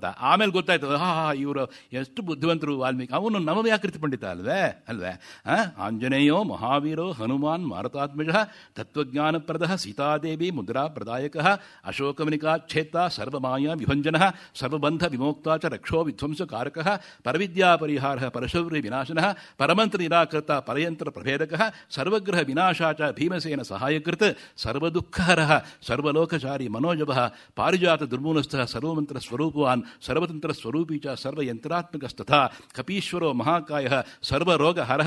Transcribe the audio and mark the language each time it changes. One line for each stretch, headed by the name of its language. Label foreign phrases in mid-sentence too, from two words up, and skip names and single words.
Kannada: ಆಮೇಲೆ ಗೊತ್ತಾಯ್ತು, ಇವರು ಎಷ್ಟು ಬುದ್ಧಿವಂತರು ವಾಲ್ಮೀಕಿ, ಅವನು ನವವ್ಯಾಕೃತಿ ಪಂಡಿತ ಅಲ್ವೇ.
Sanskrit: ಆಂಜನೇಯೋ ಮಹಾವೀರೋ ಹನುಮಾನ್ ಮಾರುತಾತ್ಮಜ ತತ್ವಜ್ಞಾನಪ್ರದ ಸೀತಾದೇವಿ ಮುದ್ರಾ ಪ್ರದಾಯಕ ಅಶೋಕಮನಿಕಾಚ್ಛೇತ್ತ ಸರ್ವಮಾಯಾ ವಿಭಂಜನ ಸರ್ವಬಂಧ ವಿಮೋಕ್ತ ಚ ರಕ್ಷೋ ವಿಧ್ವಂಸಕಾರಕ ಪರವಿದ್ಯಾ ಪರಿಹಾರ ಪರಶೌರ್ಯ ವಿನಾಶನ ಪರಮಂತ್ರ ನಿರಾಕೃತ ಪರಯಂತ್ರ ಪ್ರಭೇದಕ ಸರ್ವಗ್ರಹ ವಿನಾಶ ಭೀಮಸೇನ ಸಹಾಯಕೃತ ಸರ್ವದುಃಖಹರ ಸರ್ವಲೋಕಚಾರಿ ಮನೋಜವ ಪಾರಿಜಾತ ದುರ್ಮೂಲಸ್ಥಃ ಸರ್ವಮಂತ್ರ ಸ್ವರೂಪವಾನ್ ಸರ್ವತಂತ್ರ ಸ್ವರೂಪೀ ಚ ಸರ್ವಯಂತ್ರಾತ್ಮಕಸ್ತಥಾ ಕಪೀಶ್ವರೋ ಮಹಾಕಾಯ ಸರ್ವರೋಗ ಹರಃ